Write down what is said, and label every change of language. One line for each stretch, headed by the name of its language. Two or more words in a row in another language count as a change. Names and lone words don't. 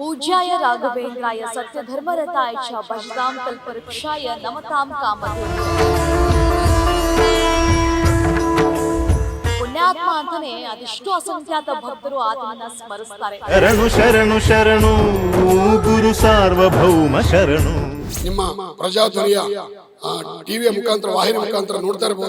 Sanskrit: पूज्याय राघवेन्द्राय सत्यधर्मरताय च भजतां कल्पवृक्षाय नमतां कामधेनवे.
Kannada: ಪುಣ್ಯಾತ್ಮ ಅಂತಾನೆ ಅದೆಷ್ಟು ಅಸಂಖ್ಯಾತ ಭಕ್ತರು ಆತನನ್ನ ಸ್ಮರಿಸ್ತಾರೆ. ಶರಣು ಶರಣು ಶರಣು ಗುರು ಸಾರ್ವಭೌಮ ಶರಣು. ನಿಮ್ಮ ಪ್ರಜಾಧ್ವನಿಯ ಟಿವಿಯ ಮುಖಾಂತರ ವಾಹಿನಿ ಮುಖಾಂತರ ನೋಡ್ತಾ ಇರಬಹುದು.